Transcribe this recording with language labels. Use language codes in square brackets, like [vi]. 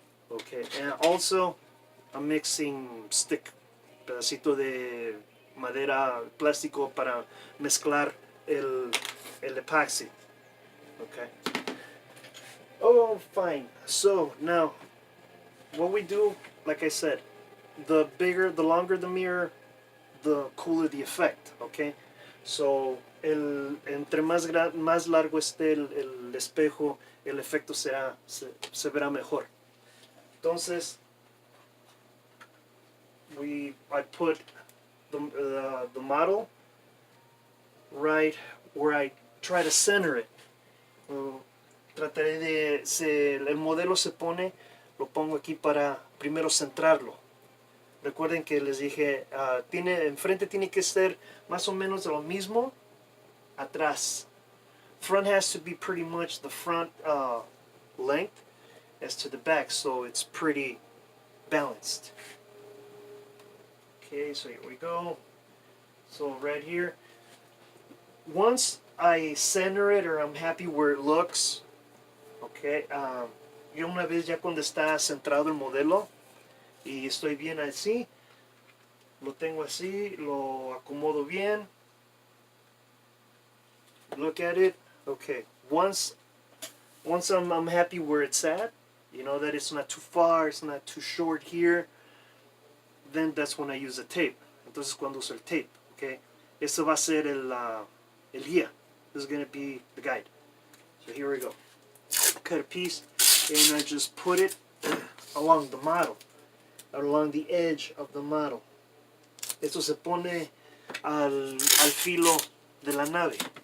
[en] Okay, and also I'm mixing stick, [es] pedacito de madera, plástico para mezclar el epoxy. [en] Okay. Oh, fine. So now, what we do, like I said, the longer the mirror, the cooler the effect. Okay. [es] So entre más largo esté el espejo, el efecto se verá mejor. [en] Entonces, I put the model right where I try to center it. [es] Trataré el modelo se pone, lo pongo aquí para primero centrarlo. Recuerden que les dije, enfrente tiene que ser más o menos lo mismo atrás. [en] Front has to be pretty much the front length as to the back, so it's pretty balanced. Okay, so here we go. So right here, once I center it or I'm happy where it looks, [es] okay, yo una vez ya cuando está centrado el modelo y estoy bien así, lo tengo así, lo acomodo bien. [en] Look at it. Okay, once I'm happy where it's at, you know that it's not too far, it's not too short here, then that's when I use the tape. [es] Entonces cuando uso el tape, okay, eso va a ser el guía. [en] This is going to be the guide. So here we go. Cut a piece and I just put it along the model, along the edge of the model. [es] Esto se pone al filo de la nave.